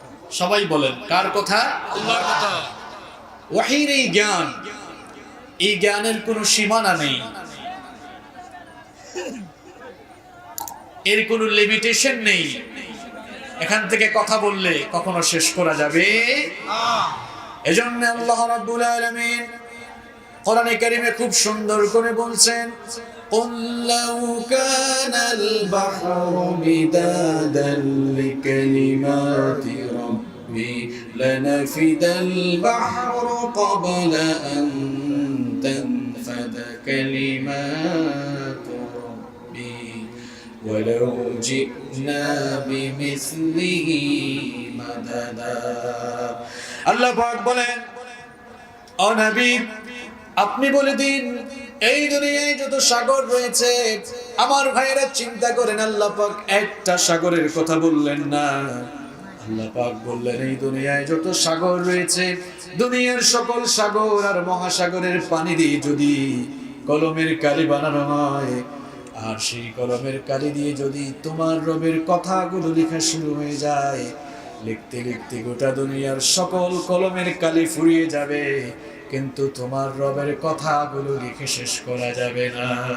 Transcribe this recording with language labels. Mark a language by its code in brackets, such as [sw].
[bn] সবাই বলেন, কার কথা? আল্লাহর কথা। ওয়াহির এই জ্ঞান, এই জ্ঞানের কোনো সীমানা নেই, এর কোনো লিমিটেশন নেই। এখান থেকে কথা বললে কখনো শেষ করা যাবে না। এজন্য আল্লাহ রাব্বুল আলামিন কোরআনে কারীমে খুব সুন্দর করে বলছেন, [ar] قُلْ لَوْ كَانَ الْبَحْرُ مِدَادًا لِكَلِمَاتِ رَبِّي لَنَفِدَ الْبَحْرُ قَبْلَ أَن تَنفَدَ كَلِمَاتُ رَبِّي وَلَوْ جِئْنَا بِمِثْلِهِ مَدَدًا। [bn] আল্লাহ পাক বলেন, ও নবী আপনি বলে দিন, এই দুনিয়ায় যত সাগর রয়েছে, আমার ভাইয়েরা চিন্তা করেন, আল্লাহ পাক একটা সাগরের কথা বললেন না। আল্লাহ পাক বললেন, এই দুনিয়ায় যত সাগর রয়েছে, দুনিয়ার সকল সাগর আর মহাসাগরের পানি দিয়ে যদি কলমের কালি বানানো হয়, আর সেই কলমের কালি দিয়ে যদি তোমার রবের কথাগুলো লেখা শুরু হয়ে যায়, লিখতে লিখতে গোটা দুনিয়ার সকল কলমের কালি ফুরিয়ে যাবে, কিন্তু তোমার রবের কথাগুলো লিখে শেষ করা যাবে না।